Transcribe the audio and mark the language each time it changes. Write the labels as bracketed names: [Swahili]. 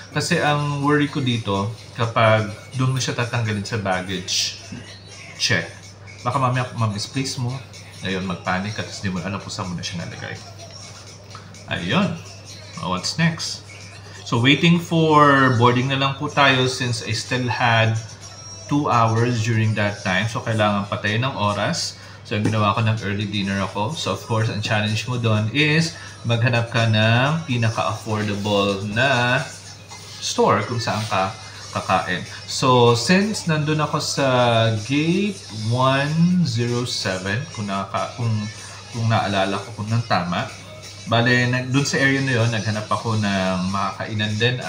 [Filipino] Kasi ang worry ko dito, kapag doon mo siya tatanggalin sa baggage check, baka mamaya ma-misplace mo, ayun, mag-panic at hindi mo alam kung saan mo na siya nalagay. [English] Ayun. What's next? So, waiting for boarding [Filipino] na lang po tayo [English] since I still had 2 hours during that time. [Filipino] So, kailangan patayin ng oras. So, ang ginawa ko ng early dinner ako. So, of course, ang challenge mo doon is maghanap ka ng pinaka-affordable na store kung saan ka kakain. So, since nandun ako sa gate 107, kung naalala ko kung nang tama, bale, dun sa area na yun, naghanap ako ng makakainan din.